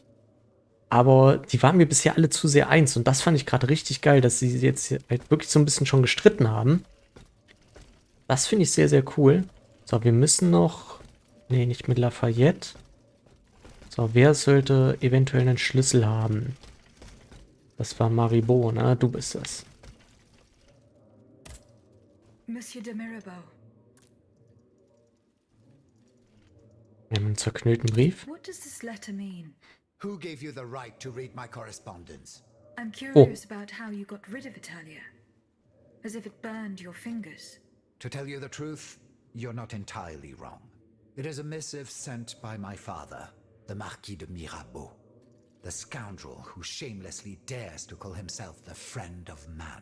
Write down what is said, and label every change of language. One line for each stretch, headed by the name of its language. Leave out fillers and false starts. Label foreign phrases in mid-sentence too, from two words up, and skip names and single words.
German: Aber die waren mir bisher alle zu sehr eins und das fand ich gerade richtig geil, dass sie jetzt halt wirklich so ein bisschen schon gestritten haben. Das finde ich sehr, sehr cool. So, wir müssen noch, nee, nicht mit Lafayette. So, wer sollte eventuell einen Schlüssel haben? Das war Maribot, ne? Du bist es. Monsieur de Mirabeau. Wir haben einen zerknüllten Brief.
English: What does this letter mean? Who gave you the right to read my correspondence? I'm curious about how you got rid of Italia. As if it burned your fingers. To tell you the truth, you're not entirely wrong. It is a missive sent by my father, the Marquis de Mirabeau, the scoundrel who shamelessly dares to call himself the friend of man.